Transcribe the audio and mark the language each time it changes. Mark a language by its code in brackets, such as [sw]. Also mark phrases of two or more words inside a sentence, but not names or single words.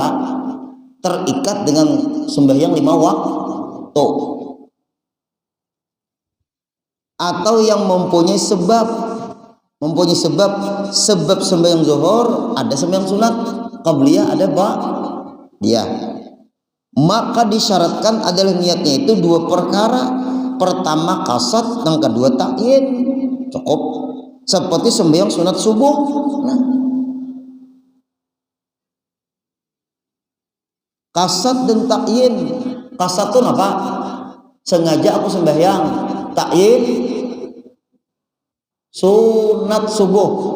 [id] Terikat dengan sembahyang 5 waktu, atau yang mempunyai sebab sembahyang zuhur, ada sembahyang sunat qabliyah, ada dia, maka disyaratkan adalah niatnya itu 2 perkara. Pertama kasat, yang kedua ta'yin. Cukup seperti sembahyang sunat subuh. Nah, kasat dan ta'yin. Kasat itu apa? Sengaja aku sembahyang. Ta'yin sunat subuh.